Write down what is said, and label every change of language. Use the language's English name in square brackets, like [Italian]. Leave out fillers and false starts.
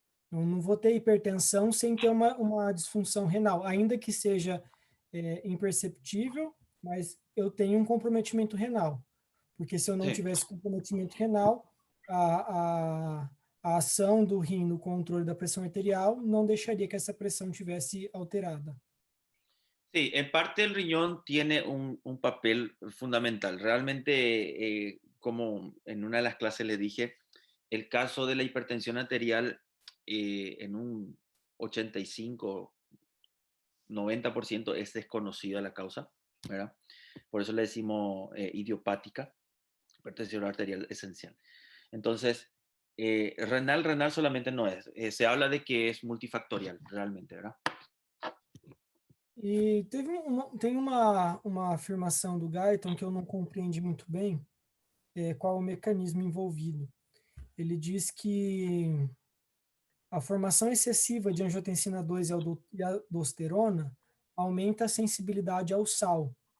[Portuguese] Eu não vou ter hipertensão sem ter uma disfunção renal, ainda que seja imperceptível, mas eu tenho um comprometimento renal. Porque se eu não [Spanish] Sí. [Portuguese] tivesse comprometimento renal, a ação do rim no controle da pressão arterial não deixaria que essa pressão tivesse alterada. [Spanish] Sí, en parte el riñón tiene un papel fundamental. Realmente, como en una de las clases le dije, el caso de la hipertensión arterial en un 85-90% es desconocida la causa, ¿verdad? Por eso le decimos idiopática, hipertensión arterial esencial. Entonces, renal solamente no es. Se habla de que es multifactorial, realmente, ¿verdad? [Portuguese] E tem uma afirmação do Guyton que eu não compreendi muito bem, qual é o mecanismo envolvido. Ele diz que a formação excessiva de angiotensina 2 e aldosterona aumenta a sensibilidade ao sal.